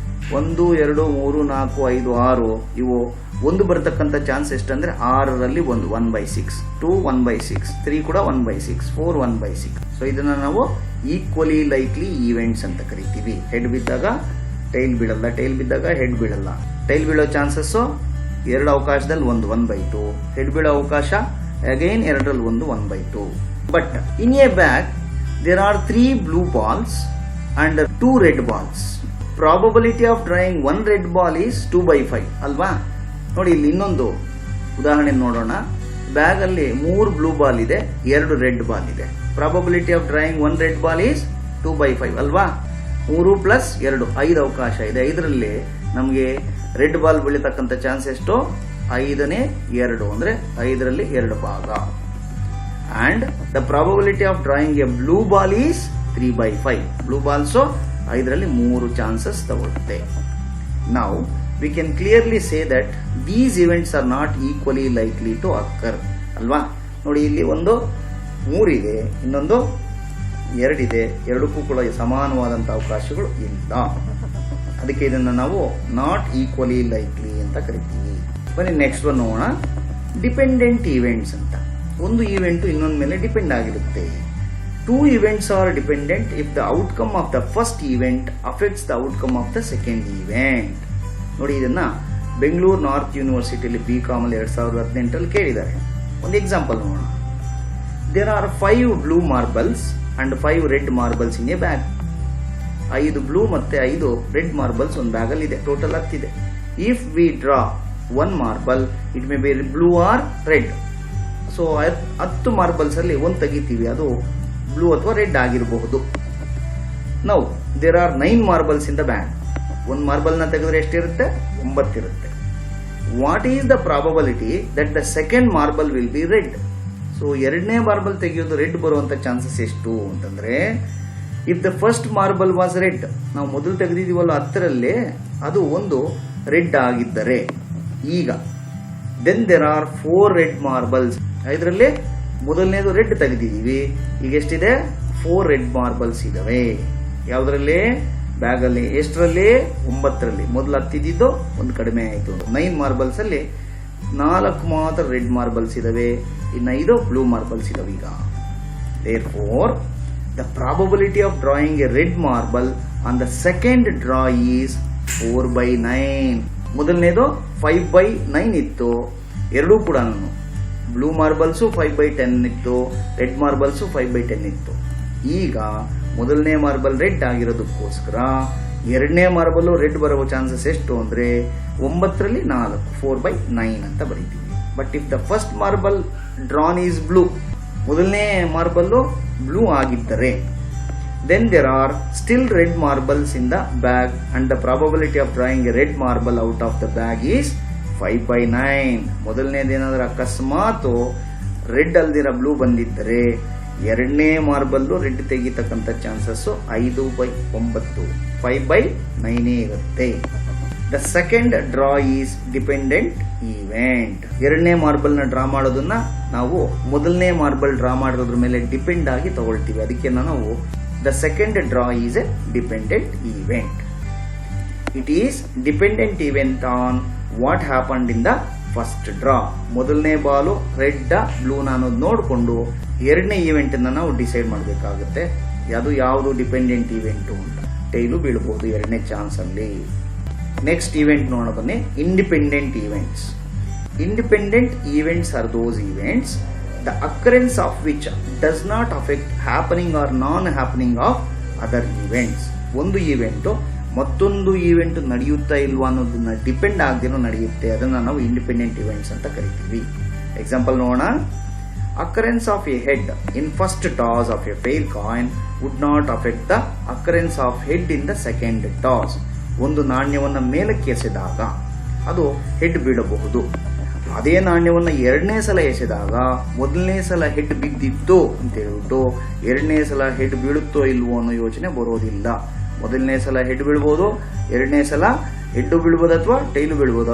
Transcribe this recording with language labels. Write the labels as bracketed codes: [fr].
[kn] 1 2 3 4 5 6 ಇವು ಒಂದು ಬರತಕ್ಕಂಥ ಚಾನ್ಸ್ ಎಷ್ಟಂದ್ರೆ 6ರಲ್ಲಿ 1/6, 2 1/6, 3 ಕೂಡ 1/6, 4 1/6. ಸೊ ಇದನ್ನ ನಾವು ಈಕ್ವಲಿ ಲೈಕ್ಲಿ ಈವೆಂಟ್ಸ್ ಅಂತ ಕರಿತೀವಿ. ಹೆಡ್ ಬಿದ್ದಾಗ ಟೈಲ್ ಬೀಳಲ್ಲ, ಟೈಲ್ ಬಿದ್ದಾಗ ಹೆಡ್ ಬೀಳಲ್ಲ. ಟೈಲ್ ಬೀಳೋ ಚಾನ್ಸಸ್ 2 ಅವಕಾಶದಲ್ಲಿ 1/2, ಹೆಡ್ ಬೀಳೋ ಅವಕಾಶ again 2ರಲ್ಲಿ 1/2. [en] But in a bag there are 3 blue balls and 2 red balls. Probability of drawing 1 red ball is 2/5 ಅಲ್ವಾ? [kn] ನೋಡಿ ಇಲ್ಲಿ ಇನ್ನೊಂದು ಉದಾಹರಣೆ ನೋಡೋಣ. ಬ್ಯಾಗ್ ಅಲ್ಲಿ 3 ಬ್ಲೂ ಬಾಲ್ ಇದೆ, 2 ರೆಡ್ ಬಾಲ್ ಇದೆ. [en] Probability of drawing 1 red ball is 2/5 ಅಲ್ವಾ? [kn] 3 + 2 5 ಅವಕಾಶ ಇದೆ. 5ರಲ್ಲಿ ನಮಗೆ ರೆಡ್ ಬಾಲ್ ಬೀಳತಕ್ಕಂಥ ಚಾನ್ಸ್ ಎಷ್ಟು? 5ನೇ 2 ಅಂದ್ರೆ 5ರಲ್ಲಿ 2 ಭಾಗ. [en] And the probability of drawing a blue ball is 3/5. [kn] Blue balls 5ರಲ್ಲಿ 3 chances ತಗೊಳುತ್ತೆ. [en] Now we can clearly say that these events are not equally likely to occur. [kn] ಅಲ್ವಾ? ನೋಡಿ ಇಲ್ಲಿ ಒಂದು 3 ಇದೆ, ಇನ್ನೊಂದು 2 ಇದೆ. ಎರಡಕ್ಕೂ ಕೂಡ ಸಮಾನವಾದಂತ ಅವಕಾಶಗಳು ಇಲ್ಲ. ಅದಕ್ಕೆ ಇದನ್ನ ನಾವು ನಾಟ್ ಈಕ್ವಲಿ ಲೈಕ್ಲಿ ಅಂತ ಕರಿತೀವಿ. ಬನ್ನಿ ನೆಕ್ಸ್ಟ್ ಒನ್ ನೋಡೋಣ. ಡಿಪೆಂಡೆಂಟ್ ಈವೆಂಟ್ಸ್ ಅಂತ. ಒಂದು ಈವೆಂಟ್ ಇನ್ನೊಂದ ಮೇಲೆ ಡಿಪೆಂಡ್ ಆಗಿರುತ್ತೆ. [en] 2 events are dependent if the outcome of the first event affects the outcome of the second event. [kn] ನೋಡಿ ಇದನ್ನ ಬೆಂಗಳೂರು ನಾರ್ತ್ ಯೂನಿವರ್ಸಿಟಿಯಲ್ಲಿ BCom 2018 ಕೇಳಿದ್ದಾರೆ. ಒಂದು ಎಕ್ಸಾಂಪಲ್ ನೋಡೋಣ. [en] There are 5 blue marbles and 5 red marbles in a bag. [kn] 5 blue ಮತ್ತೆ 5 red marbles ಒಂದು bag ಅಲ್ಲಿ ಇದೆ. Total 10 ಇದೆ. [en] If we draw 1 marble, it may be blue or red. [kn] So 10 marbles ಅಲ್ಲಿ ಒಂದು ತೆಗಿತೀವಿ, ಅದು ಬ್ಲೂ ಅಥವಾ ರೆಡ್ ಆಗಿರಬಹುದು. [en] Now there are 9 marbles in the bag. [kn] ಒಂದು ಮಾರ್ಬಲ್ ನ ತೆಗೆದ್ರೆ ಎಷ್ಟಿರುತ್ತೆ? 9 ಇರುತ್ತೆ. [en] What is the probability that the second marble will be red? [kn] So 2ನೇ ಮಾರ್ಬಲ್ ತೆಗೆಯೋದು ರೆಡ್ ಬರುವಂತ ಚಾನ್ಸಸ್ ಎಷ್ಟು ಅಂತಂದ್ರೆ, [en] if the first marble was red, [kn] ನಾವು ಮೊದಲು ತೆಗೆದಿದೀವಲ್ಲ 10ರಲ್ಲಿ ಅದು ಒಂದು ರೆಡ್ ಆಗಿದ್ದರೆ, ಈಗ [en] Then there are 4 red marbles. [kn] 5ರಲ್ಲಿ ಮೊದಲನೇದು ರೆಡ್ ತೆಗೆದಿದ್ದೀವಿ, ಈಗ ಎಷ್ಟಿದೆ? 4 ರೆಡ್ ಮಾರ್ಬಲ್ಸ್ ಇದಾವೆ. ಯಾವ್ದ್ರಲ್ಲಿ? ಬ್ಯಾಗ್ ಅಲ್ಲಿ. ಎಷ್ಟರಲ್ಲಿ? 9ರಲ್ಲಿ. ಮೊದಲು 10 ಇದ್ದಿದ್ದು ಒಂದು ಕಡಿಮೆ ಆಯಿತು. 9 ಮಾರ್ಬಲ್ಸ್ ಅಲ್ಲಿ 4 ಮಾತ್ರ ರೆಡ್ ಮಾರ್ಬಲ್ಸ್ ಇದಾವೆ, ಇನ್ನು 5 ಬ್ಲೂ ಮಾರ್ಬಲ್ಸ್ ಇದಾವೆ. [en] ಈಗ therefore the probability of drawing a red marble on the second draw is 4/9. [kn] ಮೊದಲನೇದು 5/9 ಇತ್ತು, ಎರಡೂ ಕೂಡ ಬ್ಲೂ ಮಾರ್ಬಲ್ಸ್ 5/10 ಇತ್ತು, ರೆಡ್ ಮಾರ್ಬಲ್ಸ್ 5/10 ಇತ್ತು. ಈಗ ಮೊದಲನೇ ಮಾರ್ಬಲ್ ರೆಡ್ ಆಗಿರೋದಕ್ಕೋಸ್ಕರ 2ನೇ ಮಾರ್ಬಲ್ ರೆಡ್ ಬರುವ ಚಾನ್ಸಸ್ ಎಷ್ಟು ಅಂದ್ರೆ 9ರಲ್ಲಿ 4, 4/9 ಅಂತ ಬರೀತೀವಿ. [en] but if the first marble drawn is blue, [kn] ಮೊದಲನೇ ಮಾರ್ಬಲ್ ಬ್ಲೂ ಆಗಿದ್ದರೆ, [en] then there are still red marbles in the bag and the probability of drawing a red marble out of the bag is 5/9. [kn] ಮೊದಲನೇದೇನಾದ್ರೂ ಅಕಸ್ಮಾತ್ red ಅಲ್ದಿರ blue ಬಂದಿದ್ದರೆ 2ನೇ marble red ತೆಗಿತಕ್ಕಂಥ chances 5/9, 5/9 ಇರುತ್ತೆ. [en] The second draw is dependent event. [kn] 2ನೇ marble ನ draw ಮಾಡೋದನ್ನ ನಾವು ಮೊದಲನೇ marble draw ಮಾಡೋದ್ರ ಮೇಲೆ ಡಿಪೆಂಡ್ ಆಗಿ ತಗೊಳ್ತೀವಿ. ಅದಕ್ಕೆ ನಾವು [en] the second draw is a dependent event. It is dependent event on what happened in the first draw. [kn] ಮೊದಲನೇ ಬಾಲು ರೆಡ್ ಬ್ಲೂ ಅನ್ನೋದು ನೋಡಿಕೊಂಡು 2ನೇ ಈವೆಂಟ್ ಅನ್ನ ನಾವು ಡಿಸೈಡ್ ಮಾಡಬೇಕಾಗುತ್ತೆ. ಯಾವುದು ಡಿಪೆಂಡೆಂಟ್ ಈವೆಂಟ್ ಅಂತ. ಟೈಲು ಬೀಳಬಹುದು 2ನೇ ಚಾನ್ಸ್ ಅಲ್ಲಿ. ನೆಕ್ಸ್ಟ್ ಈವೆಂಟ್ ನೋಡೋಣ ಬನ್ನಿ. Independent events. [en] Independent events are those events the occurrence of which does not affect happening or non-happening of other events. [kn] ಒಂದು ಈವೆಂಟ್ ಮತ್ತೊಂದು ಈವೆಂಟ್ ನಡೆಯುತ್ತಾ ಇಲ್ವಾ ಅನ್ನೋದನ್ನ ಡಿಪೆಂಡ್ ಆಗದೇನೋ ನಡೆಯುತ್ತೆ, ಅದನ್ನ ನಾವು ಇಂಡಿಪೆಂಡೆಂಟ್ ಈವೆಂಟ್ಸ್ ಅಂತ ಕರಿತೀವಿ. ಎಕ್ಸಾಂಪಲ್ ನೋಡೋಣ. [en] occurrence of a head in first toss of a fair coin would not affect the occurrence of head in the second toss. [kn] ಒಂದು ನಾಣ್ಯವನ್ನ ಮೇಲಕ್ಕೆ ಎಸೆದಾಗ ಅದು ಹೆಡ್ ಬೀಳಬಹುದು. ಅದೇ ನಾಣ್ಯವನ್ನ 2ನೇ ಸಲ ಎಸೆದಾಗ ಮೊದಲನೇ ಸಲ ಹೆಡ್ ಬಿದ್ದಿತ್ತು ಅಂತ ಹೇಳ್ಬಿಟ್ಟು 2ನೇ ಸಲ ಹೆಡ್ ಬೀಳುತ್ತೋ ಇಲ್ವೋ ಅನ್ನೋ ಯೋಚನೆ ಬರೋದಿಲ್ಲ. ಮೊದಲನೇ ಸಲ ಹೆಡ್ ಬೀಳ್ಬೋದು, 2ನೇ ಸಲ ಹೆಡ್ ಬೀಳ್ಬೋದು ಅಥವಾ ಟೈಲು ಬೀಳ್ಬೋದು.